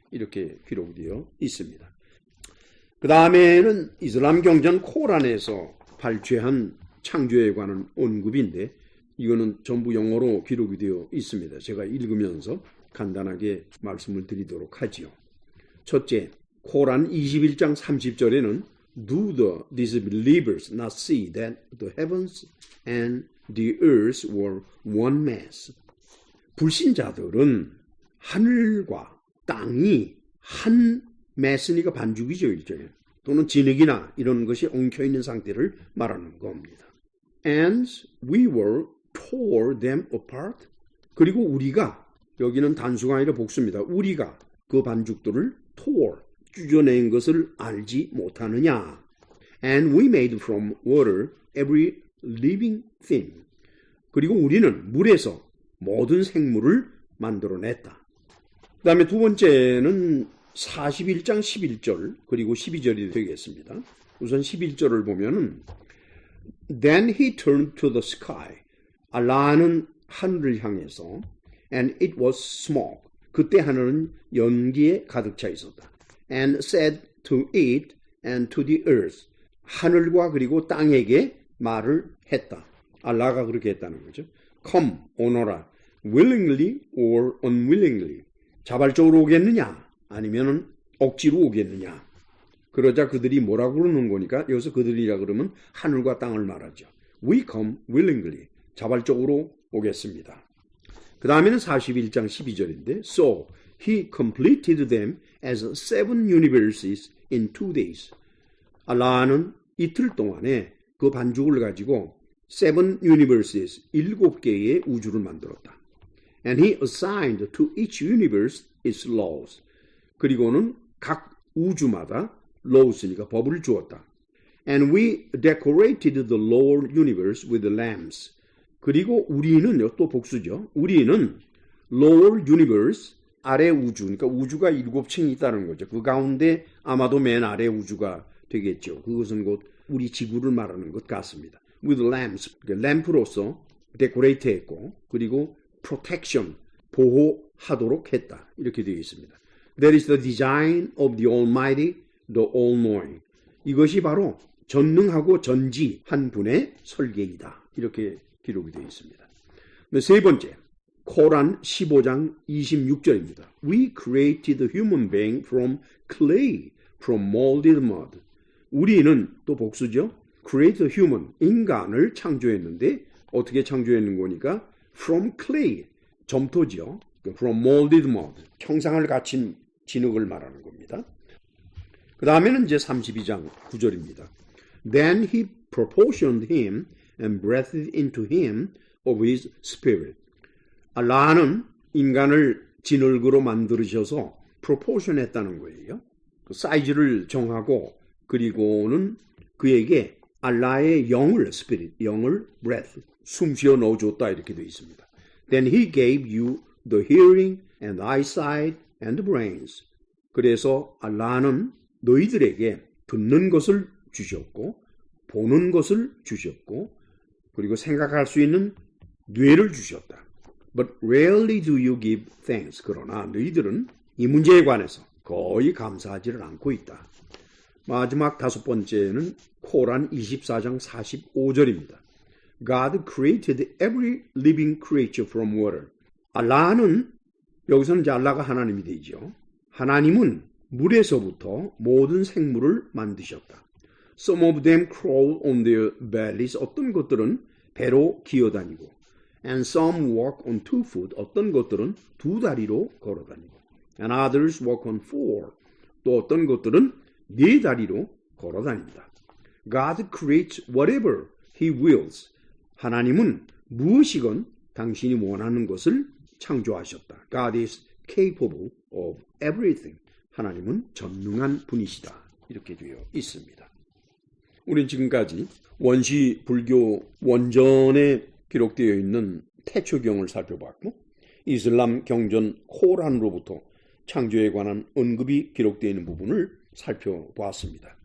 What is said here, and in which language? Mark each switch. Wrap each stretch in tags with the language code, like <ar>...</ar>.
<ko>이렇게 기록되어 있습니다. 그 다음에는 이슬람 경전 코란에서 발췌한 창조에 관한 언급인데 이거는 전부 영어로 기록이 되어 있습니다. 제가 읽으면서 간단하게 말씀을 드리도록 하지요. 첫째, 코란 21장 30절에는</ko> <en>Do the disbelievers not see that the heavens and the earth were one mass?</en> <ko>불신자들은 하늘과 땅이 한 매스니까 반죽이죠, 일종의. 또는 진흙이나 이런 것이 엉켜있는 상태를 말하는 겁니다.</ko> <en>And we were tore them apart.</en> <ko>그리고 우리가, 여기는 단수가 아니라 복수입니다. 우리가 그 반죽들을 tore, 찢어낸 것을 알지 못하느냐.</ko> <en>And we made from water every living thing.</en> <ko>그리고 우리는 물에서 모든 생물을 만들어냈다. 그 다음에 두 번째는 41장 11절 그리고 12절이 되겠습니다. 우선 11절을 보면은</ko> <en>Then he turned to the sky.</en> <ko>알라는 하늘을 향해서</ko> <en>And it was smoke.</en> <ko>그때 하늘은 연기에 가득 차 있었다.</ko> <en>And said to it and to the earth.</en> <ko>하늘과 그리고 땅에게 말을 했다. 알라가 그렇게 했다는 거죠.</ko> <en>Come,</en> <ko>오너라.</ko> <en>willingly or unwillingly.</en> <ko>자발적으로 오겠느냐 아니면 억지로 오겠느냐. 그러자 그들이 뭐라고 그러는 거니까 여기서 그들이라 그러면 하늘과 땅을 말하죠.</ko> <en>We come willingly.</en> <ko>자발적으로 오겠습니다. 그 다음에는 41장 12절인데</ko> <en>So he completed them as 7 universes in 2 days.</en> <ko>알라는 이틀 동안에 그 반죽을 가지고 7 universes, 7개의 우주를 만들었다.</ko> <en>And he assigned to each universe its laws.</en> <ko>그리고는 각 우주마다 laws니까 법을 주었다.</ko> <en>And we decorated the lower universe with lamps.</en> <ko>그리고 우리는 또 복수죠. 우리는 lower universe, 아래 우주, 그러니까 우주가 7층이 있다는 거죠. 그 가운데 아마도 맨 아래 우주가 되겠죠. 그것은 곧 우리 지구를 말하는 것 같습니다.</ko> <en>With lamps,</en> <ko>램프로서 데코레이트 했고 그리고 protection, 보호하도록 했다. 이렇게 되어 있습니다.</ko> <en>That is the design of the Almighty, the All-Knowing.</en> <ko>이것이 바로 전능하고 전지한 분의 설계이다. 이렇게 기록이 되어 있습니다. 세 번째, 코란 15장 26절입니다.</ko> <en>We created the human being from clay, from molded mud.</en> <ko>우리는 또 복수죠.</ko> <en>Create the human,</en> <ko>인간을 창조했는데 어떻게 창조했는 거니까</ko> <en>from clay,</en> <ko>점토죠.</ko> <en>From molded mud,</en> <ko>형상을 갖춘 진흙을 말하는 겁니다. 그 다음에는 이제 32장 9절입니다.</ko> <en>Then he proportioned him and breathed into him of his spirit.</en> <ko>알라는 인간을 진흙으로 만들으셔서 proportion 했다는 거예요. 그 사이즈를 정하고 그리고는 그에게 알라의 영을, spirit, 영을 breath, 숨 쉬어 넣어줬다 이렇게 되어 있습니다.</ko> <en>Then he gave you the hearing and eyesight and the brains.</en> <ko>그래서 알라는 너희들에게 듣는 것을 주셨고 보는 것을 주셨고 그리고 생각할 수 있는 뇌를 주셨다.</ko> <en>But rarely do you give thanks.</en> <ko>그러나 너희들은 이 문제에 관해서 거의 감사하지를 않고 있다. 마지막 5번째는 코란 24장 45절입니다.</ko> <en>God created every living creature from water.</en> <ko>알라는 여기서는 이제 알라가 하나님이 되죠. 하나님은 물에서부터 모든 생물을 만드셨다.</ko> <en>Some of them crawl on their bellies.</en> <ko>어떤 것들은 배로 기어다니고</ko> <en>and some walk on 2 feet.</en> <ko>어떤 것들은 2 다리로 걸어다니고</ko> <en>and others walk on 4.</en> <ko>또 어떤 것들은 4다리로 걸어 다닙니다.</ko> <en>God creates whatever He wills.</en> <ko>하나님은 무엇이건 당신이 원하는 것을 창조하셨다.</ko> <en>God is capable of everything.</en> <ko>하나님은 전능한 분이시다. 이렇게 되어 있습니다. 우린 지금까지 원시 불교 원전에 기록되어 있는 태초경을 살펴봤고 이슬람 경전 코란으로부터 창조에 관한 언급이 기록되어 있는 부분을 살펴보았습니다.</ko>